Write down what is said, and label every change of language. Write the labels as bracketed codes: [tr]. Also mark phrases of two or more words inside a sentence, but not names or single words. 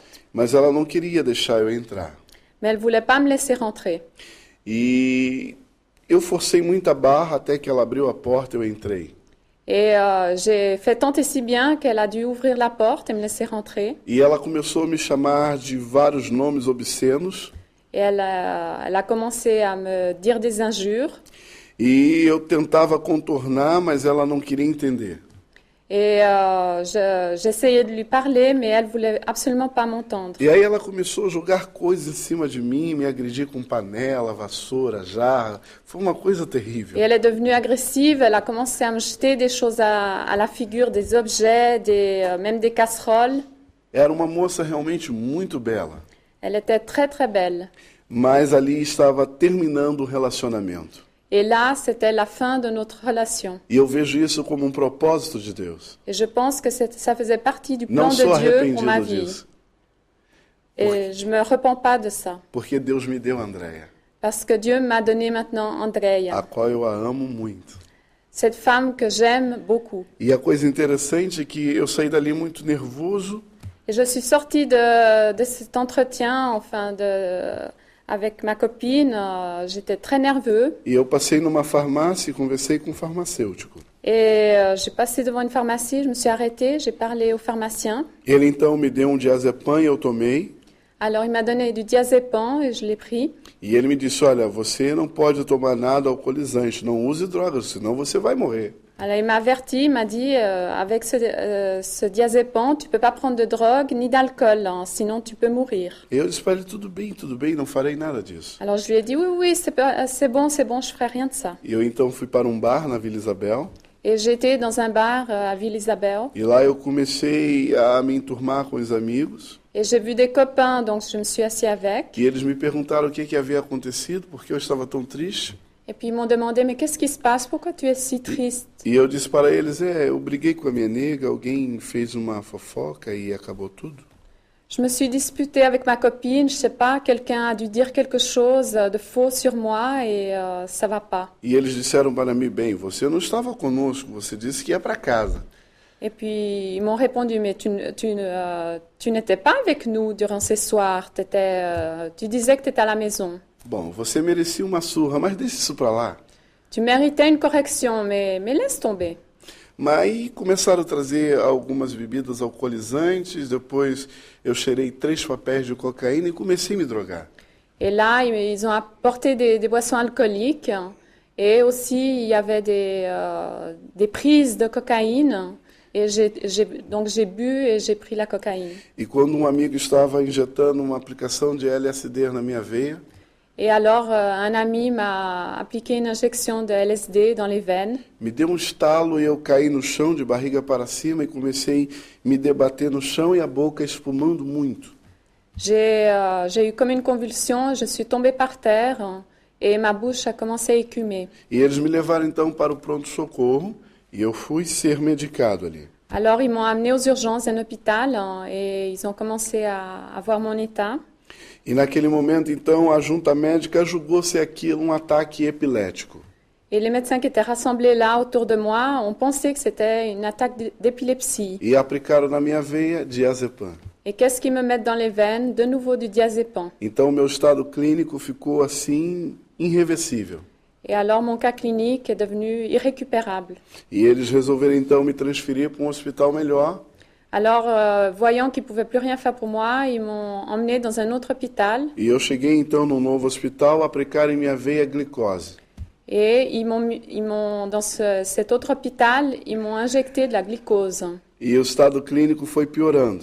[pt] Mas ela não queria deixar eu entrar. [fr] mais elle voulait pas me laisser rentrer. [pt] E eu forcei muita barra até que ela abriu a porta e eu entrei. [fr] Et j'ai fait tant et si bien qu'elle a dû ouvrir la porte et me laisser rentrer. [pt] E ela começou a me chamar de vários nomes obscenos. [fr] Et elle a commencé à me dire des injures. [pt] E eu tentava contornar, mas ela não queria entender. [fr] Et j'essayais de lui parler, mais elle voulait absolument pas m'entendre. [pt] E aí ela começou a jogar coisas em cima de mim, me agredir com panela, vassoura, jarra. Foi uma coisa terrível. [fr] Et elle est devenue agressive, elle a commencé à me jeter des choses à la figure, des objets, même des casseroles. [pt] Era uma moça realmente muito bela. [fr] Elle était très très belle. [pt] Mas ali estava terminando o relacionamento. [fr] Et là, c'était la fin de notre relation. [pt] E eu vejo isso como um propósito de Deus. [fr] Et je pense que ça faisait partie du plan [pt] Não sou [fr] de Dieu pour ma [pt] arrependido [fr] vie. [pt] disso, [fr] Et je me repens pas de ça. [pt] porque Deus me deu a Andréia, [fr] Parce que Dieu m'a donné maintenant Andrea, [pt] a qual eu a amo muito. [fr] cette femme que j'aime beaucoup. [pt] E a coisa interessante é que eu saí dali muito nervoso, [fr] Et je suis sortie de cet entretien, avec ma copine. J'étais très nerveux. [pt] e eu passei numa farmácia e conversei com um farmacêutico. [fr] Et j'ai passé devant une pharmacie, je me suis arrêtée, j'ai parlé au pharmacien. [pt] Ele então me deu diazepam e eu tomei. [fr] Alors il m'a donné du diazépam et je l'ai pris. [pt] E ele me disse, olha, você não pode tomar nada alcoolizante, não use drogas, senão você vai morrer. [fr] Alors il m'a averti, il m'a dit, avec ce diazépam, tu peux pas prendre de drogue ni d'alcool, hein, sinon tu peux mourir. [pt] E eu disse para ele, tudo bem, não farei nada disso. [fr] Alors je lui ai dit, oui, c'est bon, je ferai rien de ça. [pt] E eu então fui para um bar na Vila Isabel, [fr] Et j'étais dans un bar à Ville Isabelle, [pt] e lá eu comecei a me enturmar com os amigos, [fr] et j'ai vu des copains, donc je me suis assis avec. [pt] e eles me perguntaram o que havia acontecido, porque eu estava tão triste. [fr] Et puis ils m'ont demandé, mais qu'est-ce qui se passe? Pourquoi tu es si triste? [pt] E eu disse para eles, eu briguei com a minha nega, alguém fez uma fofoca e acabou tudo. [fr] Je me suis disputée avec ma copine, je sais pas, quelqu'un a dû dire quelque chose de faux sur moi et ça va pas. [pt] E eles disseram para mim, bem, você não estava conosco, você disse que ia para casa. [fr] Et puis ils m'ont répondu, mais tu n'étais pas avec nous durant ces soirs, tu disais que tu étais à la maison. [pt] Bom, você merecia uma surra, mas deixa isso para lá. [fr] Tu méritais une correction, mais laisse tomber. [pt] Mas aí começaram a trazer algumas bebidas alcoolizantes, depois eu cheirei 3 papéis de cocaína e comecei a me drogar. [fr] Et là, ils ont apporté des boissons alcooliques et aussi il y avait des prises de cocaïne. Et donc j'ai bu et j'ai pris la cocaïne. [pt] E quando um amigo estava injetando uma aplicação de LSD na minha veia, [fr] Et alors, un ami m'a appliqué une injection de LSD dans les veines. [pt] me deu estalo e eu caí no chão de barriga para cima e comecei a me debater no chão e a boca espumando muito. [fr] J'ai eu comme une convulsion, je suis tombée par terre et ma bouche a commencé à écumer. [pt] E eles me levaram então para o pronto-socorro e eu fui ser medicado ali. [fr] Alors, ils m'ont amené aux urgences d'un hôpital et ils ont commencé à voir mon état. [pt] E naquele momento, então, a junta médica julgou ser aquilo um ataque epilético. [fr] Et les médecins qui étaient rassemblés là autour de moi ont pensé que c'était une attaque d'épilepsie. [pt] E aplicaram na minha veia diazepam. [fr] Et qu'est-ce qu'ils me mettent dans les veines? De nouveau du diazépam. [pt] Então, meu estado clínico ficou assim, irreversível. [fr] Et alors, mon cas clinique est devenu irrécupérable. [pt] E eles resolveram, então, me transferir para um hospital melhor. [fr] Alors, voyant qu'ils ne pouvaient plus rien faire pour moi, ils m'ont emmené dans un autre hôpital. [pt] E eu cheguei, então, no novo hospital, aplicaram em minha veia glicose. [fr] Et dans cet autre hôpital, ils m'ont injecté de la glucose. [pt] E o estado clínico foi piorando.